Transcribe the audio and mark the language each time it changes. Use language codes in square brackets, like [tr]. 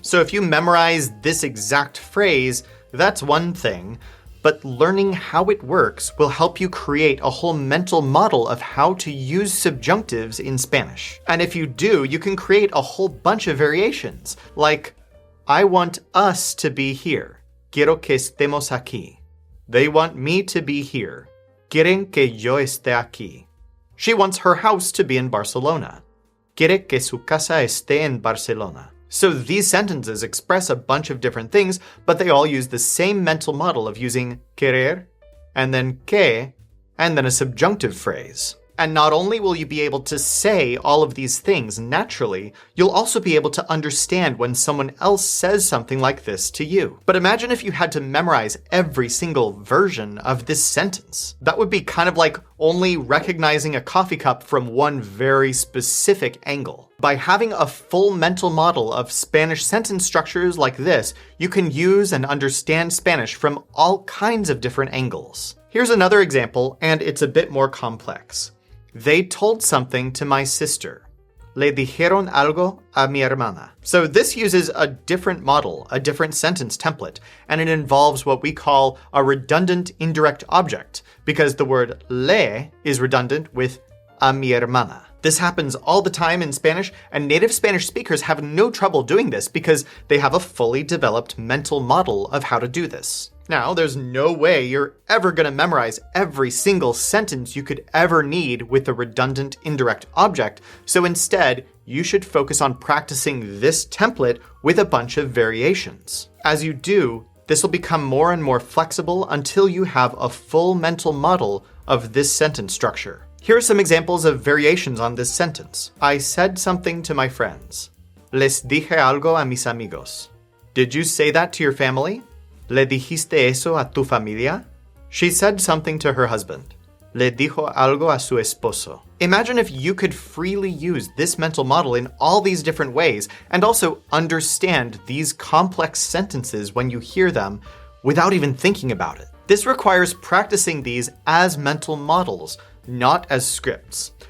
[en] So if you memorize this exact phrase, that's one thing, but learning how it works will help you create a whole mental model of how to use subjunctives in Spanish. And if you do, you can create a whole bunch of variations, like, I want us to be here. [es] Quiero que estemos aquí. [en] They want me to be here. [es] Quieren que yo esté aquí. [en] She wants her house to be in Barcelona. [es] Quiere que su casa esté en Barcelona. [en] So these sentences express a bunch of different things, but they all use the same mental model of using querer, and then que, and then a subjunctive phrase. And not only will you be able to say all of these things naturally, you'll also be able to understand when someone else says something like this to you. But imagine if you had to memorize every single version of this sentence. That would be kind of like only recognizing a coffee cup from one very specific angle. By having a full mental model of Spanish sentence structures like this, you can use and understand Spanish from all kinds of different angles. Here's another example, and it's a bit more complex. They told something to my sister. [es] Le dijeron algo a mi hermana. [en] So this uses a different model, a different sentence template, and it involves what we call a redundant indirect object, because the word le is redundant with a mi hermana. This happens all the time in Spanish, and native Spanish speakers have no trouble doing this because they have a fully developed mental model of how to do this. Now, there's no way you're ever going to memorize every single sentence you could ever need with a redundant indirect object, so instead, you should focus on practicing this template with a bunch of variations. As you do, this will become more and more flexible until you have a full mental model of this sentence structure. Here are some examples of variations on this sentence. I said something to my friends. [es] Les dije algo a mis amigos. [en] Did you say that to your family? [es] ¿Le dijiste eso a tu familia? [en] She said something to her husband. [es] Le dijo algo a su esposo. [en] Imagine if you could freely use this mental model in all these different ways and also understand these complex sentences when you hear them without even thinking about it. This requires practicing these as mental models, not as scripts.